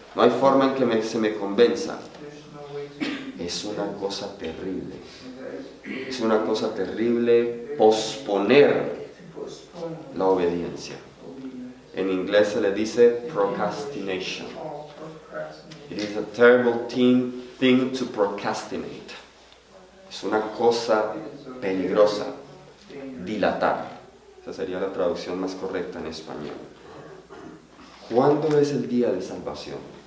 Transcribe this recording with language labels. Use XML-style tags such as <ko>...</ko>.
<es>No hay forma en que se me convenza. Es una cosa terrible. Es una cosa terrible posponer la obediencia. En inglés se le dice procrastination.</es> <en>It is a terrible thing to procrastinate.</en> <es>Es una cosa peligrosa. Dilatar. Esa sería la traducción más correcta en español. ¿Cuándo es el día de salvación?</es>